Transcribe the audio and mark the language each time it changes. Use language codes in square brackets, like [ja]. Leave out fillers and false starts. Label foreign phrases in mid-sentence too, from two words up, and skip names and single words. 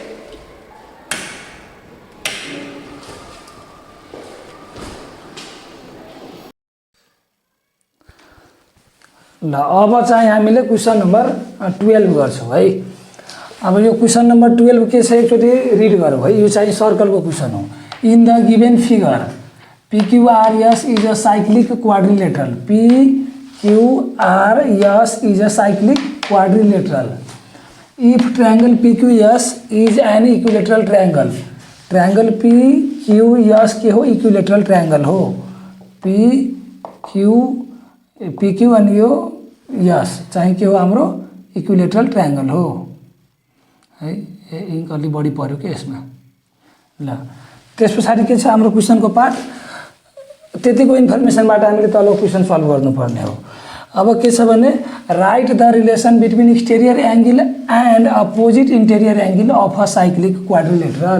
[ne] ल अब चाहिँ हामीले [en] question number 12 [ne] गर्छौँ है। अब यो [en] question number 12 [ne] के छ एकचोटि रिड गरौँ है। यो चाहिँ सर्कलको क्वेसन हो। [en] in the given figure PQRS is a cyclic quadrilateral, PQRS is a cyclic quadrilateral if triangle PQS is an equilateral triangle. [ne] ट्रायंगल PQS के हो, [en] equilateral triangle [ne] हो। PQ अनि यो यस चाहिँ के हो हाम्रो [en] equilateral triangle [ne] हो है। इङ्क अलि बढी पर्यो कि यसमा। ल त्यस पछाडि के छ हाम्रो क्वेसनको पार्ट, त्यतिको इन्फर्मेसनबाट हामीले तलको क्वेसन सल्भ गर्नुपर्ने हो। अब के छ भने [en] write the relation between exterior angle and opposite interior angle of a cyclic quadrilateral.